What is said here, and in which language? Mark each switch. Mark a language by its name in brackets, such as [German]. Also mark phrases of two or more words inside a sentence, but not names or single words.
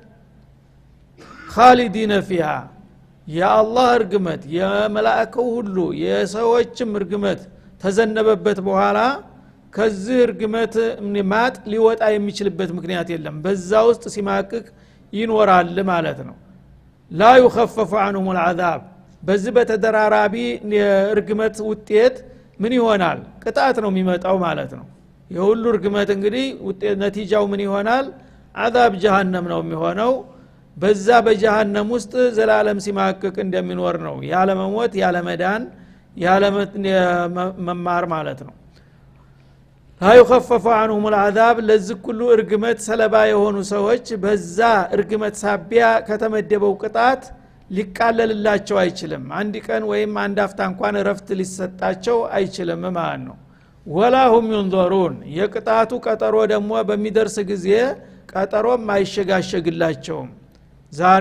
[Amharic] ኻሊዲነ ፊሃ የአላህ እርግመት የመላእክቱ ሁሉ የሰዎችም እርግመት ተዘነበበት በኋላ ከዚህ እርግመት ማጥ ሊወጣ የሚችልበት ምክንያት የለም በዛ ውስጥ ሲማቅቅ ይኖራል ማለት ነው [Arabic] لا يخفف عنهم العذاب [Amharic] በዚህ በተደራራቢ እርግመት ውጤት ምን ይሆናል ቅጣት ነው የሚመጣው ማለት ነው የሁሉ እርግመት እንግዲህ ውጤት ነቲጃው ምን ይሆናል አዛብ ጀሃነም ነው የሚሆነው በዛ በጀሃነም ውስጥ ዘላለም ሲማቅቅ እንደሚኖር ነው ያለ መሞት ያለ መዳን ያለ መማር ማለት ነው [Arabic] لا يخفف عنهم العذاب [Amharic] ለዚህ ሁሉ እርግመት ሰለባ የሆኑ ሰዎች በዛ እርግመት ሳቢያ ከተመደበው ቅጣት ሊቃለልላቸው አይችልም አንድ ቀን ወይም አንድ አፍታ እንኳን ረፍት ሊሰጣቸው አይችልም ማለት ነው [Arabic] ولا هم ينظرون [Amharic] የቅጣቱ ቀጠሮ ደግሞ በሚደርስ ጊዜ ቀጠሮም አይሸጋሸግላቸውም ዛሬ